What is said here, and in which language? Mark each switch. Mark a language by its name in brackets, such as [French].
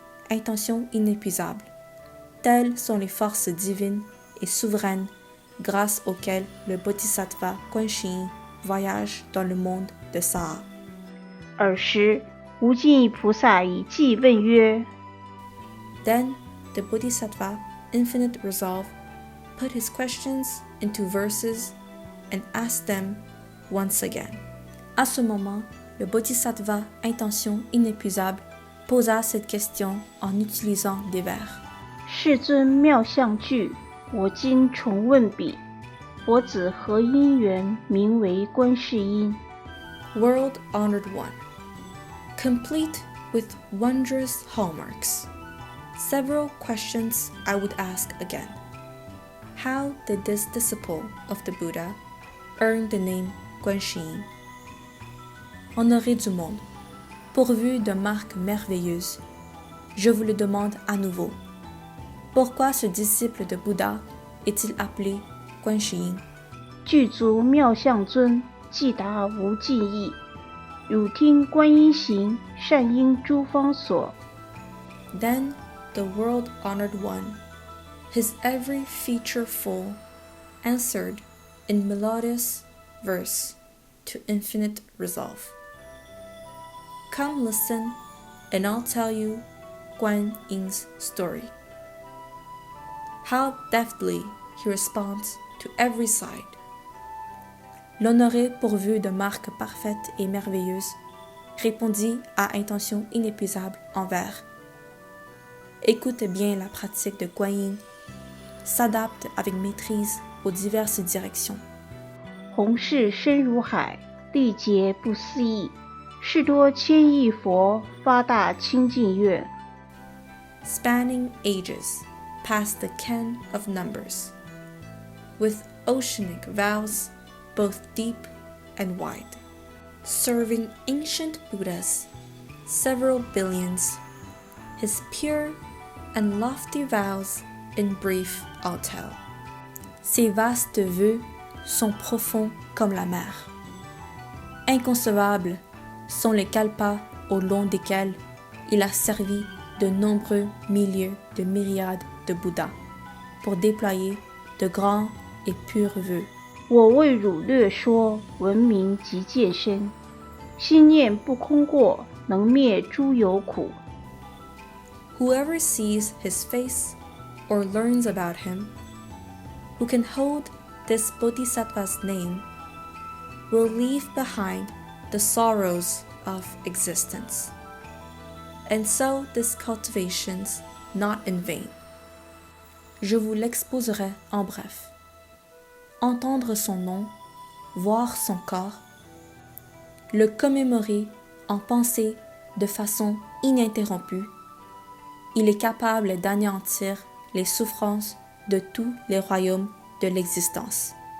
[French] Intention inépuisable. Telles sont les forces divines et souveraines grâce auxquelles le Bodhisattva Guanxin voyage dans le monde de Saha. [Chinese] 尔时，无尽意菩萨以偈问曰： [English] Then the Bodhisattva Infinite Resolve put his questions into verses and asked them once again. [French] À ce moment, le Bodhisattva Intention inépuisable posa cette question en utilisant des vers. [Chinese] 世尊妙相具，我今重问彼，佛子何因缘名为观世音？ [English] World Honored One, complete with wondrous hallmarks. Several questions I would ask again. How did this disciple of the Buddha earn the name Guanxin? [French] Honoré du monde, pourvu de marques merveilleuses, je vous le demande à nouveau. Pourquoi ce disciple de Bouddha est-il appelé Guanxin? [Chinese] 具足妙相尊，即达无尽意。汝听观音行，善应诸方所。 [English] Then the world-honored one, his every feature full, answered in melodious verse to infinite resolve. Come listen, and I'll tell you Guan Yin's story. How deftly he responds to every side. [French] L'honoré pourvu de marques parfaites et merveilleuses répondit à intention inépuisable en vers. Écoute bien la pratique de Guan Yin, s'adapte avec maîtrise aux diverses directions. [Chinese] 弘誓深如海，历劫不思议。是多千亿佛，发大清净愿。 [English] Spanning ages, past the ken of numbers, with oceanic vows both deep and wide, serving ancient Buddhas, several billions, his pure and lofty vows in brief I'll tell. [French] Ses vastes vœux sont profonds comme la mer. Inconcevables sont les kalpas au long desquels il a servi de nombreux milliers de myriades de Bouddhas pour déployer de grands et purs vœux. [Chinese] 我为汝略说，闻名即见身。心念不空过，能灭诸有苦。 [English] Whoever sees his face or learns about him, who can hold this Bodhisattva's name, will leave behind the sorrows of existence. And so this cultivation's not in vain. [French] Je vous l'exposerai en bref. Entendre son nom, voir son corps, le commémorer en pensée de façon ininterrompue, il est capable d'anéantir les souffrances de tous les royaumes de l'existence.